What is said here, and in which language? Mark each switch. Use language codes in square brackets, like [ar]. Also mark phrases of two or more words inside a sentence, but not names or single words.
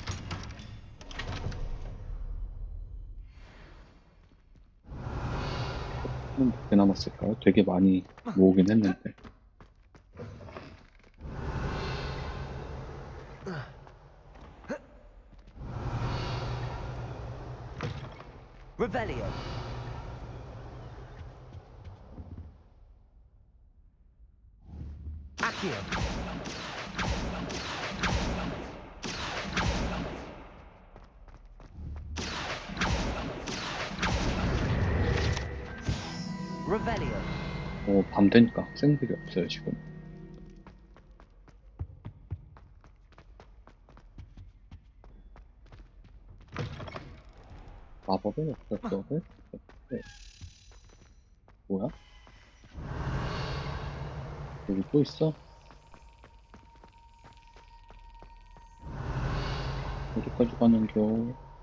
[ko] 몇 개 남았을까요? 되게 많이 모으긴 했는데. [la] Revelio. Accio. Revelio. [ko] 밤 되니까 학생들이 없어요 지금. 마법의 역사 수업에 뭐야? 여기 또 있어? 어디까지 가는겨?